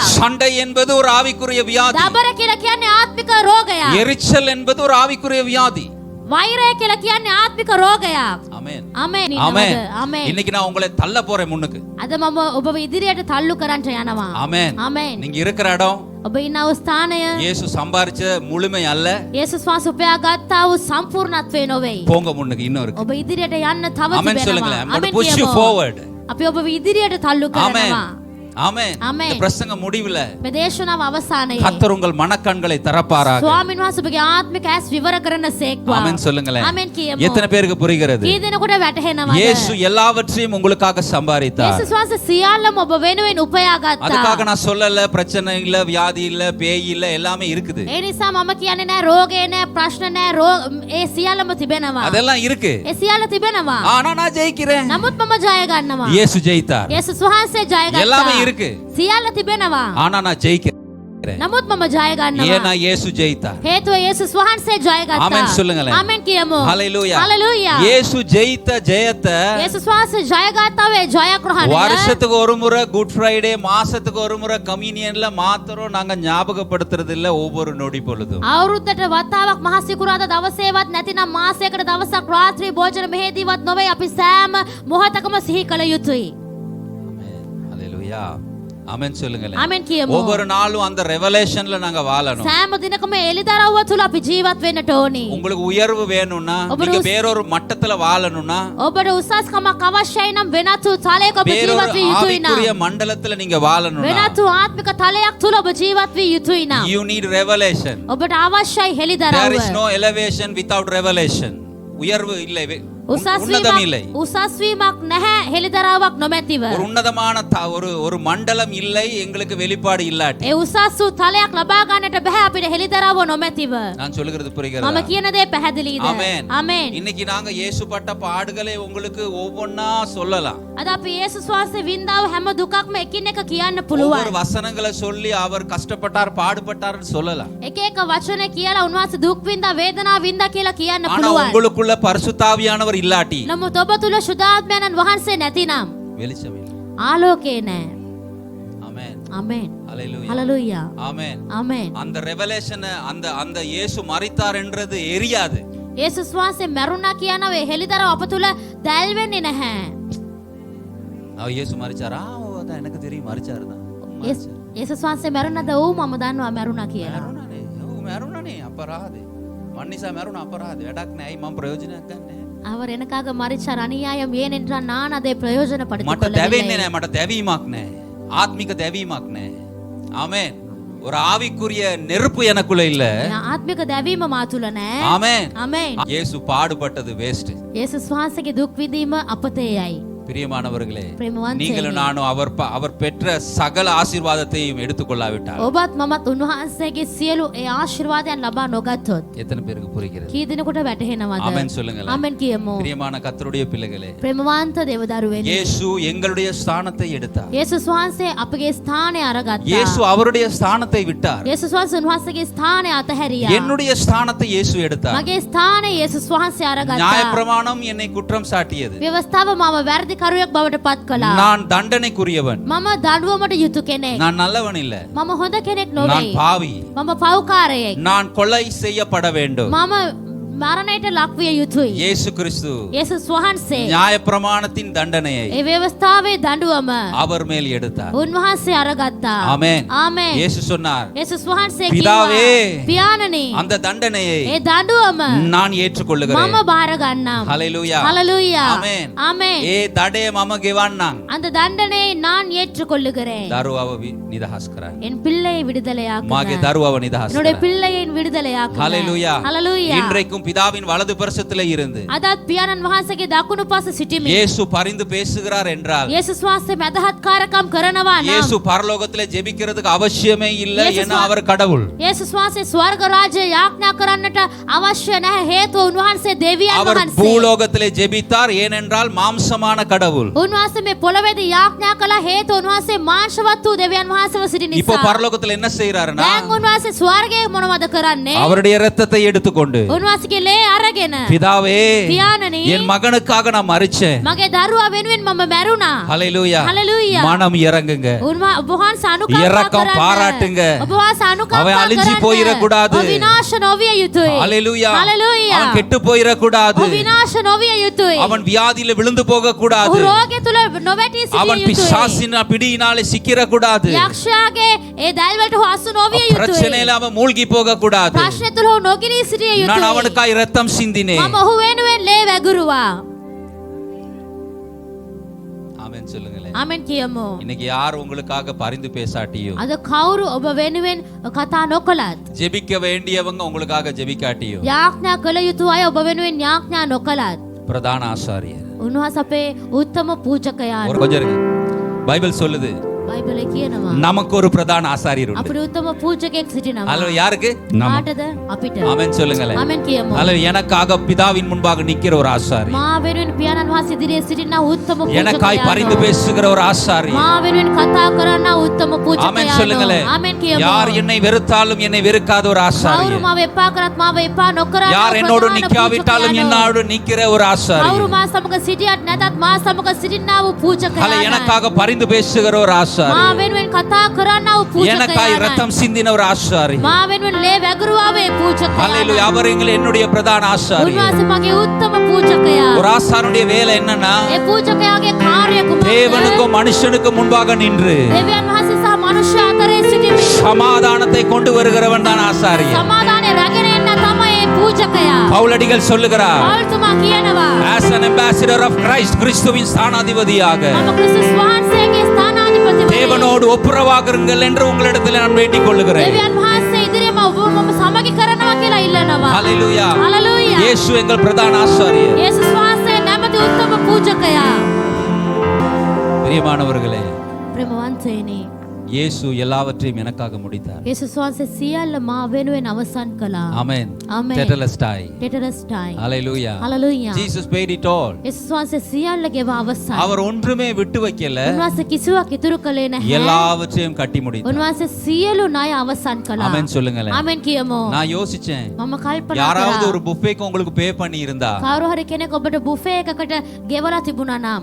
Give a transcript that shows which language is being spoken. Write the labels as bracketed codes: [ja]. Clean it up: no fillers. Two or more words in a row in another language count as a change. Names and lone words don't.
[ta] சண்டை என்பது ஒரு ஆவிக்குரிய வியாதி. [si] දබර කියලා කියන්නේ ආත්මික රෝගයක්. [ta] எரிச்சல் என்பது ஒரு ஆவிக்குரிய வியாதி. [si] වෛරය කියලා කියන්නේ ආත්මික රෝගයක්. [ta] ஆமென். [si] ආමෙන්. [ta] ஆமென். [si] ආමෙන්. [ta] இன்னைக்கு நான் உங்களை தள்ள போறேன் முன்னுக்கு. [si] අද මම ඔබව ඉදිරියට තල්ලු කරන්න යනවා. [ta] ஆமென். [si] ආමෙන්. [ta] நீங்க இருக்கிற இடம் [si] ඔබ ඉන්න වූ ස්ථානය [ta] இயேசு சம்பாரிச்ச முழுமை அல்ல. [si] යේසුස් වහන්සේ උපයාගත්තා වූ සම්පූර්ණත්වය නොවේ. [ta] போங்க முன்னுக்கு இன்னும் இருக்கு. [si] ඔබ ඉදිරියට යන්න තව [ta] ஆமென் [si] තිබෙනවා. [ta] சொல்லுங்களேன். [en] I'm going to [si] ආමෙන් [en] push you [si] කියමු. [en] forward. [si] අපි ඔබව ඉදිරියට තල්ලු [ta] ஆமென். [si] කරනවා. [ta] ஆமென். ஆமென். இந்த பிரசங்க முடிவுல [si] මේ දේශනාව අවසානයේ [ta] கர்த்தர் உங்கள் மனக்கண்களை திறப்பாராக. [si] ස්වාමීන් වහන්සේ ඔබගේ ආත්මික ඇස් විවර කරන සේක්වා. [ta] ஆமென் சொல்லுங்களேன். [si] ආමෙන් කියමු. [ta] எத்தனை பேருக்கு புரிகிறது? [si] කී දෙනෙකුට වැටහෙනවද? [ta] இயேசு எல்லாவற்றையும் உங்களுக்காக சம்பாதித்தார். [si] යේසුස් වහන්සේ සියල්ලම ඔබ වෙනුවෙන් උපයාගත්තා. [ta] அதுக்காக நான் சொல்லல பிரச்சனை இல்ல, வியாதி இல்ல, பேய் இல்ல, எல்லாமே இருக்குது. [si] ඒ නිසා මම කියන්නේ නෑ රෝගේ නෑ ප්‍රශ්න නෑ ඒ සියල්ලම තිබෙනවා. [ta] அதெல்லாம் இருக்கு. [si] ඒ සියල්ල තිබෙනවා. [ta] ஆனா நான் ஜெயிக்கிறேன். [si] නමුත් මම ජය ගන්නවා. [ta] இயேசு ஜெயித்தார். [si] යේසුස් වහන්සේ ජය [ta] எல்லாமே [si] ගත්තා. [ta] இருக்கு. [si] සියල්ල තිබෙනවා. [ta] ஆனா நான் ஜெயிக்கிறேன். [si] නමුත් මම ජය ගන්නවා. [ta] ஏன்னா இயேசு ஜெயித்தார். [si] හේතුව යේසුස් වහන්සේ ජය ගත්තා. [ta] ஆமென் சொல்லுங்களேன். [si] ආමෙන් කියමු. [ta] ஹalleluya. [si] හalleluya. [ta] இயேசு ஜெயித்த ஜெயத்தை [si] යේසුස් වහන්සේ ජය ගත්තා වේ ජයග්‍රහණය. [ta] வருஷத்துக்கு ஒரு முறை குட் ஃப்ரைடே, மாசத்துக்கு ஒரு முறை கம்யூனியன்ல மாத்திரம் நாங்க ஞாபகப்படுத்துறது இல்ல, ஒவ்வொரு நொடி பொழுதும். [si] අවුරුද්දට වතාවක් මහා සිකුරාදා දවසේවත් නැතිනම් මාසයකට දවසක් රාත්‍රී භෝජන මෙහෙදීවත් නොවේ අපි සෑම මොහොතකම සිහි කළ යුතුයි. [ta] ஹalleluya. ஆமென் சொல்லுங்களேன். [si] ආමෙන් කියමු. [ta] ஒவ்வொரு நாளும் அந்த ரெவலேஷன்ல நாங்க வாழணும். [si] සෑම දිනකම එළිදරව්ව තුල අපි ජීවත් වෙන්නට ඕනි. [ta] உங்களுக்கு உயர்வு வேணும்னா, நீங்க வேறொரு மட்டத்துல வாழணும்னா, [si] ඔබට උසස්කමක් අවශ්‍යයි නම් වෙනත් වූ තලයක ඔබ [ta] வேறொரு [si] ජීවත් විය යුතුයි නම් [ta] ஆவிக்குரிய மண்டலத்துல நீங்க வாழணும்னா, [si] වෙනත් වූ ආත්මික තලයක් තුල ඔබ ජීවත් විය යුතුයි නම් [en] you need revelation. [si] ඔබට අවශ්‍යයි [en] There [si] හෙළිදරව්ව. [en] is no elevation without revelation. [ta] உயர்வு இல்லை உன்னதம் இல்லை. [si] උසස් වීමක් නැහැ, හෙළිදරව්වක් නොමැතිව. [ta] ஒரு உன்னதமான ஒரு மண்டலம் இல்லை எங்களுக்கு வெளிப்பாடு இல்லாட்டி. [si] ඒ උසස් වූ තලයක් ලබා ගන්නට බෑ අපිට හෙළිදරව්ව නොමැතිව. [ta] நான் சொல்லுகிறது புரிகிறதா? [si] මම කියන දේ පැහැදිලිද? [ta] ஆமென். [si] ආමෙන්. [ta] இன்னைக்கு நாங்க இயேசு பட்ட பாடுகளை உங்களுக்கு ஒவ்வொன்னா சொல்லலாம். [si] අද අපි යේසුස් වහන්සේ වින්දාව හැම දුකක්ම එකින් එක කියන්න [ta] ஒவ்வொரு [si] පුළුවන්. [ta] வசனங்களை சொல்லி அவர் கஷ்டப்பட்டார் பாடுபட்டார்னு சொல்லலாம். [si] එක එක වචන කියලා උන්වහන්සේ දුක් වින්දා වේදනාව වින්දා කියලා කියන්න [ta] ஆனா [si] පුළුවන්. [ta] உங்களுக்குள்ள பரிசுத்தாவியானவர் இல்லாட்டி [si] නමුත් ඔබ තුල සුදාත්මයන්න් වහන්සේ නැතිනම් [ta] வெளிச்சம் இல்லை. [si] ආලෝකේ නැහැ. [ta] ஆமென். [si] ආමෙන්. [ta] ஹalleluya. [si] හalleluya. [ta] ஆமென். [si] ආමෙන්. [ta] அந்த ரெவலேஷன் அந்த இயேசு மரித்தார் என்றது எரியாது. [si] යේසුස් වහන්සේ මරුණා කියනවේ හෙළිදරව් අප තුල දැල් වෙන්නේ නැහැ. [ta] அவர் இயேசு மரிச்சாரா? அதான் எனக்கு தெரியும் மரிச்சாரு தான். [si] යේසුස් වහන්සේ මරුණාද? ඔව් මම දන්නවා මරුණා කියලා. මරුණානේ. ඔව් මරුණානේ අපරාධේ. මන්නිසා මරුණා අපරාධේ. වැඩක් නෑ. මම ප්‍රයෝජනයක් ගන්නෑ. [ta] அவர் எனக்காக மரிச்சார், அநியாயம் ஏனென்றால் நான் அதை பிரயோஜனப்படுத்திக் [si] මට දැවෙන්නේ [ta] கொள்ளவில்லை. [si] නෑ. මට දැවීමක් නෑ. ஆத்மிக දැවීමක් නෑ. [ta] ஆமென். ஒரு ஆவிக்குரிய நெருப்பு எனக்குள்ள இல்ல. [si] ආත්මික දැවීම මා තුල නැහැ. [ta] ஆமென். [si] ආමෙන්. [ta] இயேசு பாடுபட்டது வேஸ்ட். [si] යේසුස් වහන්සේගේ දුක් විඳීම අපතේයයි. [ta] பிரியமானவர்களே, [si] ප්‍රේමවන්තයනි. [ta] நீங்களும் நானும் அவர் பெற்ற சகல ஆசீர்வாதத்தையும் எடுத்துக்கொள்ளாவிட்டால் [si] ඔබත් මමත් උන්වහන්සේගේ සියලු ඒ ආශිර්වාදයන් ලබා නොගත්තොත් [ta] எத்தனை பேருக்கு புரிகிறது? [si] කී දිනකට වැටහෙනවද? [ta] ஆமென் சொல்லுங்களேன். [si] ආමෙන් කියමු. [ta] பிரியமான கர்த்தருடைய பிள்ளைகளே, [si] ප්‍රේමවන්ත දේවදරුවනි. [ta] இயேசு எங்களுடைய ஸ்தானத்தை எடுத்தார். [si] යේසුස් වහන්සේ අපගේ ස්ථානය අරගත්තා. [ta] இயேசு அவருடைய ஸ்தானத்தை விட்டார். [si] යේසුස් වහන්සේ උන්වහන්සේගේ ස්ථානය අතහැරියා. [ta] என்னுடைய ஸ்தானத்தை இயேசு எடுத்தார். [si] මගේ ස්ථානය යේසුස් වහන්සේ අරගත්තා. [ta] நியாயப்பிரமாணம் என்னை குற்றம் சாட்டியது. [si] ව්‍යවස්ථාව මම වැරදිකරුවෙක් බවට පත් කළා. [ta] நான் தண்டனைக்குரியவன். [si] මම දඬුවමට යුතු කෙනෙක්. [ta] நான் நல்லவன் இல்ல. [si] මම හොඳ කෙනෙක් [ta] நான் [si] නොවේ. [ta] பாவி. [si] මම පව්කාරයෙක්. [ta] நான் கொலை செய்யப்பட வேண்டும். [si] මම මරණයට ලක්විය යුතුයි. [ta] இயேசு கிறிஸ்து [si] යේසුස් වහන්සේ [ta] நியாயப்பிரமாணத்தின் தண்டனையை [si] ඒ ව්‍යවස්ථාවේ දඬුවම [ta] அவர் மேல் எடுத்தார். [si] උන්වහන්සේ අරගත්තා. [ta] ஆமென். [si] ආමෙන්. [ta] இயேசு சொன்னார், [si] යේසුස් වහන්සේ [ta] பிதாவே, [si] කිව්වා, පියාණනි, [ta] அந்த தண்டனையை [si] ඒ දඬුවම [ta] நான் ஏற்றுக்கொள்ளுகிறேன். [si] මම බාර ගන්නම්. [ta] ஹalleluya. [si] හalleluya. [ta] ஆமென். [si] ආමෙන්. ඒ දඩේ මම ගෙවන්නම්. [ta] அந்த தண்டனையை நான் ஏற்றுக்கொள்ளுகிறேன். [si] දරුවව නිදහස් කරන්න. [ta] என் பிள்ளையை விடுதலையாக்குங்க. [si] මාගේ දරුවව නිදහස් [ta] என்னுடைய [si] කරන්න. [ta] பிள்ளையின் விடுதலையாக்குங்க. ஹalleluya. ஹalleluya. இன்றைக்கும் பிதாவின் வலது பரிசத்திலே இருந்து [si] අදත් පියාණන් වහන්සේගේ දකුණු පස සිටිමින් [ta] இயேசு பரிந்து பேசுகிறார் என்றால், [si] යේසුස් වහන්සේ මැදහත්කාරකම් කරනවා නම් [ta] இயேசு பரலோகத்திலே ஜெபிக்கிறதுக்கு அவசியமே இல்லை. இயேசு ஏன்னா அவர் கடவுள். [si] යේසුස් වහන්සේ ස්වර්ග රාජ්‍ය යාඥා කරන්නට අවශ්‍ය නැහැ. හේතුව උන්වහන්සේ දෙවියන් [ta] அவர் [si] වහන්සේ. [ta] பூலோகத்திலே ஜெபித்தார். ஏனென்றால் மாம்சமான கடவுள். [si] උන්වහන්සේ මේ පොළොවේදී යාඥා කළා. හේතුව උන්වහන්සේ මාංශවත් වූ දෙවියන් වහන්සේව සිටින [ta] இப்போ [si] නිසා. [ta] பரலோகத்துல என்ன செய்யறாருன்னா, [si] දැන් උන්වහන්සේ ස්වර්ගයේ මොනවද කරන්නේ? [ta] அவருடைய இரத்தத்தை எடுத்துக்கொண்டு, [si] උන්වහන්සේගේ ලේ අරගෙන [ta] பிதாவே, [si] පියාණනි, [ta] என் மகனுக்காக நான் மரிச்சேன். [si] මගේ දරුවා වෙනුවෙන් මම මැරුණා. [ta] ஹalleluya. ஹalleluya. மனம் இறங்குங்க. [si] ඔබ වහන්සේ අනුකම්පා [ta] இரக்கம் [si] කරන්න. [ta] பாராட்டுங்க. [si] ඔබ වහන්සේ අනුකම්පා [ta] அவன் அழிஞ்சு [si] කරන්න. [ta] போயிடக்கூடாது. [si] ඔබ විනාශ නොවිය යුතුයි. [ta] ஹalleluya. ஹalleluya. அவன் கெட்டு போயிடக்கூடாது. [si] ඔබ විනාශ නොවිය යුතුයි. [ta] அவன் வியாதியில விழுந்து போக கூடாது. [si] ඔහු රෝගය තුල නොවැටී [ta] அவன் [si] සිටිය යුතුයි. [ta] பிசாசின் பிடியினாலே சிக்கிர கூடாது. [si] යක්ෂයාගේ ඒ දැල් වලට හසු නොවිය යුතුයි. [ta] பிரச்சனையில அவன் மூழ்கி போக கூடாது. [si] ප්‍රශ්න තුල ඔහු නොගිලී සිටිය [ta] நான் [si] යුතුයි. [ta] அவனுக்காய் இரத்தம் சிந்தினேன். [si] මම ඔහු වෙනුවෙන් ලේ වැගිරුවා. [ta] ஆமென் சொல்லுங்களேன். [si] ආමෙන් කියමු. [ta] இன்னைக்கு யார் உங்களுக்காக பரிந்து பேசாட்டியோ, [si] අද කවුරු ඔබ වෙනුවෙන් කතා නොකළත්, [ta] ஜெபிக்க வேண்டியவங்க உங்களுக்காக ஜெபிக்காட்டியோ, [si] යාඥා කළ යුතු අය ඔබ වෙනුවෙන් යාඥා නොකළත්, [ta] பிரதான ஆசாரியர் [si] උන්වහන්සේ අපේ උත්තම පූජකයාණන්. [ta] ஒரு கொஞ்சம் இருக்கு. பைபிள் சொல்லுது, [si] බයිබලේ කියනවා [ta] நமக்கு ஒரு பிரதான ஆசாரியர் உண்டு. [si] අපිට උත්තම පූජකයෙක් සිටිනවා. [ta] அல்ல யாருக்கு? [si] කාටද? අපිට. [ta] ஆமென் சொல்லுங்களேன். [si] ආමෙන් කියමු. [ta] அல்ல எனக்காக பிதாவின் முன்பாக நிக்கிற ஒரு ஆசாரி, [si] මා වෙනුවෙන් පියාණන් වහන්සේ ඉදිරියේ සිටින උත්තම [ta] எனக்காய் பரிந்து [si] පූජකයාණන්. [ta] பேசுகிற ஒரு ஆசாரி. [si] මා වෙනුවෙන් කතා කරන උත්තම [ta] ஆமென் [si] පූජකයාණන්. [ta] சொல்லுங்களேன். [si] ආමෙන් කියමු. [ta] யார் என்னை வெறுத்தாலும் என்னை வெறுக்காத ஒரு ஆசாரி, [si] කවුරු මාව එපා කරත් මාව එපා නොකරන [ta] யார் என்னோடு [si] ප්‍රධාන [ta] நிக்காவிட்டாலும் [si] පූජකයාණන්. [ta] என்னோடு நிக்கிற ஒரு ஆசாரி, [si] කවුරු මා සමග සිටියත් නැතත් මා සමග සිටිනා වූ [ta] அல்ல [si] පූජකයාණන්. [ta] எனக்காக பரிந்து பேசுகிற ஒரு ஆசாரி, [si] මා වෙනුවෙන් කතා කරන වූ [ta] எனக்காய் [si] පූජකයාණන්. [ta] ரத்தம் சிந்தின ஒரு ஆசாரி. [si] මා වෙනුවෙන් ලේ වැගිරුවා වේ පූජකයාණන්. [ta] அல்லேலூயா. அவர் என்னுடைய பிரதான ஆசாரி. [si] උන්වහන්සේ මගේ උත්තම පූජකයා. [ta] ஒரு ஆசாரனுடைய வேலை என்னன்னா, [si] ඒ පූජකයාගේ කාර්යය කුමක්ද? [ta] தேவனுக்கும் மனுஷனுக்கும் முன்பாக நின்று [si] දෙවියන් වහන්සේ සහ මනුෂ්‍ය අතරේ සිටිමින් [ta] சமாதானத்தை கொண்டு வருகிறவன் தான் ஆசாரியன். [si] සමාදානය රැගෙන එන්න තමයි ඒ පූජකයා. [ta] பவுலடிகள் சொல்லுகிறார், [si] පෞල්තුමා කියනවා [en] as an ambassador of Christ, [ta] கிறிஸ்துவின் ஸ்தானாதிபதியாக [si] මම ක්‍රිස්තුස් වහන්සේගේ ස්ථානාධිපති [ta] தேவனோடு ஒப்புரவாகுங்கள் என்று உங்களிடத்தில் நான் வேண்டிக் கொள்ளுகிறேன். [si] දෙවියන් වහන්සේ ඉදිරියේම ඔබ මම සමගි කරනවා කියලා ඉල්ලනවා. [ta] ஹalleluya. [si] හalleluya. [ta] இயேசு எங்கள் பிரதான ஆசாரியர். [si] යේසුස් වහන්සේ අපි උත්තම පූජකයා. [ta] பிரியமானவர்களே, [si] ප්‍රේමවන්තයනි, [ta] இயேசு எல்லாவற்றையும் எனக்காக முடித்தார். [si] යේසුස් වහන්සේ සියල්ල මා වෙනුවෙන් අවසන් කළා. [ta] ஆமென். [en] Amen. Tetelestai. [si] ටෙටරස්ටයි. [en] Hallelujah. [si] හලෙලූයා. [en] Jesus paid it all. [si] යේසුස් වහන්සේ සියල්ල ගෙව අවසන්. [ta] அவர் ஒன்றுமே விட்டு வைக்கல, [si] උන්වහන්සේ කිසිවක් ඉතුරු කළේ නැහැ. [ta] எல்லாவற்றையும் கட்டி முடித்தார். [si] උන්වහන්සේ සියලු ණය අවසන් කළා. [ta] ஆமென் சொல்லுங்களேன். [si] ආමෙන් කියමු. [ta] நான் யோசிச்சேன், [si] මම කල්පනා [ta] யாராவது [si] කරා. [ta] ஒரு புஃபேக்கு உங்களுக்கு பே பண்ணி இருந்தா [si] කවුරු හරි කෙනෙක් ඔබට බුෆේ එකකට ගෙවලා තිබුණා නම්